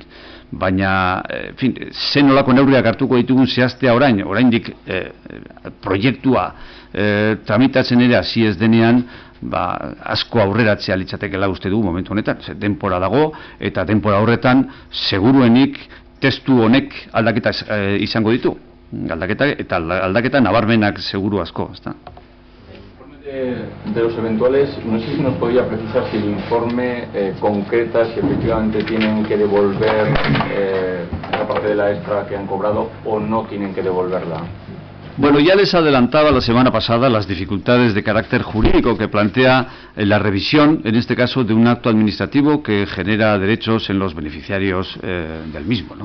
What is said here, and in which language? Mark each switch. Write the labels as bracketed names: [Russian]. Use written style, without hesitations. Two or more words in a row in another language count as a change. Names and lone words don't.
[Basque] Baina, [Spanish] en fin, [Basque] zen nolako neurriak hartuko ditugun zehaztea oraindik proiektua tramitatzen ere hasi ez denean, asko aurreratzea litzatekeela uste du momentu honetan. Denbora dago, eta denbora horretan seguruenik testu honek aldaketa izango ditu. Aldaketa nabarmenak seguru asko, ezta? [Spanish] De los eventuales, no sé si nos podría precisar si el informe concreta si efectivamente tienen que devolver la parte de la extra que han cobrado o no tienen que devolverla. Bueno, ya les adelantaba la semana pasada las dificultades de carácter jurídico que plantea la revisión, en este caso, de un acto administrativo que genera derechos en los beneficiarios del mismo, ¿no?